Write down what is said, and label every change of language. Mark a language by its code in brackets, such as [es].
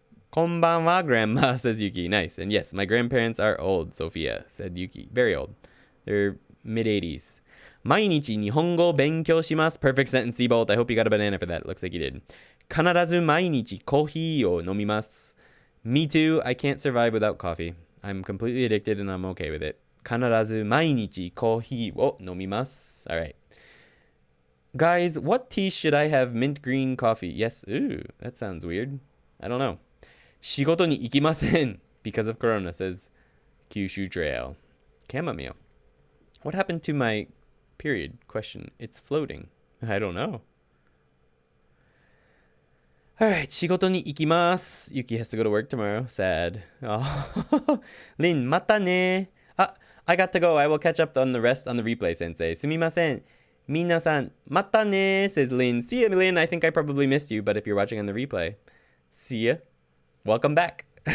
[en] Konbanwa, grandma, says Yuki. Nice. And yes, my grandparents are old, Sophia, said Yuki. Very old. They're mid-80s. [ja] 毎日日本語勉強します. [en] Perfect sentence, Seabolt. I hope you got a banana for that. Looks like you did. [ja] 必ず毎日コーヒーを飲みます. [en] Me too. I can't survive without coffee. I'm completely addicted and I'm okay with it. [ja] 必ず毎日コーヒーを飲みます. [en] All right. Guys, what tea should I have? Mint green coffee. Yes. Ooh, that sounds weird. I don't know. [ja] 仕事に行きません. [en] Because of Corona, says Kyushu Trail. Chamomile. What happened to my period question? It's floating. I don't know. [ja] All right, 仕事に行きます. [en] Yuki has to go to work tomorrow. Sad. Oh. Lin, またね.I got to go. I will catch up on the rest on the replay, sensei. [ja] すみません. [en] Minasan, またね, says Lin. See ya, Lin. I think I probably missed you, but if you're watching on the replay, see ya. Welcome back.